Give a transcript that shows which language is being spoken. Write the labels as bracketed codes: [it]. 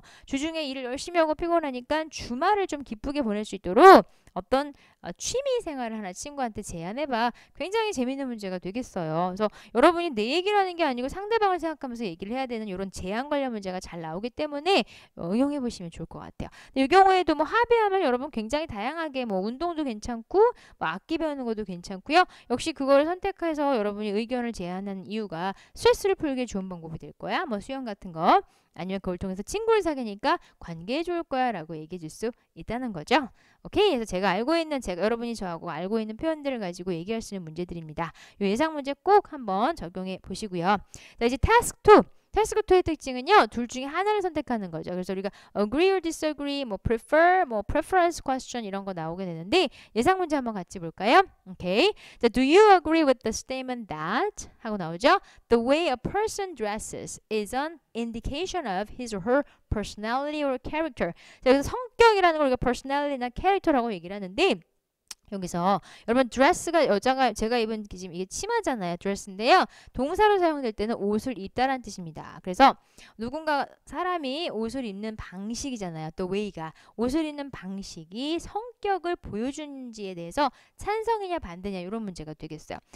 [ko] 주중에 일을 열심히 하고 피곤하니까 주말을 좀 기쁘게 보낼 수 있도록 어떤 취미 생활을 하나 친구한테 제안해봐. 굉장히 재밌는 문제가 되겠어요. 그래서 여러분이 내 얘기를 하는 게 아니고 상대방을 생각하면서 얘기를 해야 되는 이런 제안 관련 문제가 잘 나오기 때문에 응용해 보시면 좋을 것 같아요. 이 경우에도 뭐 합의하면 여러분 굉장히 다양하게 뭐 운동도 괜찮고 뭐 악기 배우는 것도 괜찮고요. 역시 그걸 선택해서 여러분이 의견을 제안하는 이유가 스트레스를 풀기 좋은 방법이 될 거야. 뭐 수영 같은 거. 아니면 그걸 통해서 친구를 사귀니까 관계에 좋을 거야 라고 얘기해 줄 수 있다는 거죠. 오케이. 그래서 제가 여러분이 저하고 알고 있는 표현들을 가지고 얘기할 수 있는 문제들입니다. 이 예상 문제 꼭 한번 적용해 보시고요. 자, 이제 task 2. task 2의 특징은요. 둘 중에 하나를 선택하는 거죠. 그래서 우리가 [en] agree or disagree, [ko] 뭐 prefer, 뭐 preference question 이런 거 나오게 되는데 예상 문제 한번 같이 볼까요? 오케이. [en] 자, do you agree with the statement that [ko] 하고 나오죠? [en] The way a person dresses is an indication of his or her personality or character. [ko] 자, 여기서 성격이라는 걸 우리가 personality나 character라고 얘기를 하는데 여기서 여러분 드레스가 여자가 제가 입은 지금 이게 치마잖아요. 드레스인데요. 동사로 사용될 때는 옷을 입다라는 뜻입니다. 그래서 누군가 사람이 옷을 입는 방식이잖아요. 또 way가 옷을 입는 방식이 성격을 보여주는지에 대해서 찬성이냐 반대냐 이런 문제가 되겠어요.